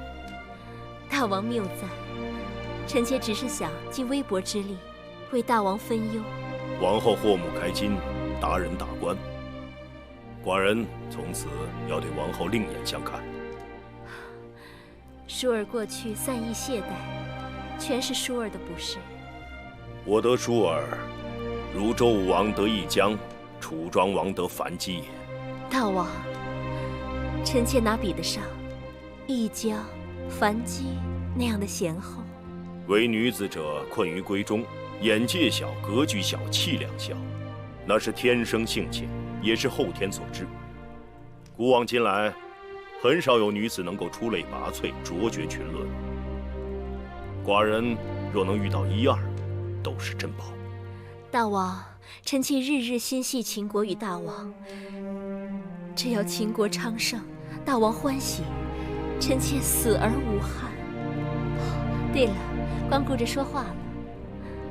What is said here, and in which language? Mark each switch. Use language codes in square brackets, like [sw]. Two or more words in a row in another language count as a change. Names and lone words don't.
[zh] 大王謬讚，臣妾只是想盡微薄之力，為大王分憂。王后禍目開金，達人大觀，寡人從此要對王後另眼相看。舒兒過去散逸懈怠，全是舒兒的不是。我得舒兒，如周武王得一江，楚莊王得樊姬也。大王，臣妾哪比得上一江、樊姬那樣的賢後？唯女子者，困於閨中，眼界小，格局小，氣量小，那是天生性情，也是後天所致。古往今來，很少有女子能夠出類拔萃，卓絕群倫。寡人若能遇到一二，都是珍寶。大王，臣妾日日心繫秦國與大王，只要秦國昌盛，大王歡喜，臣妾死而無憾。對了，光顧着說話了。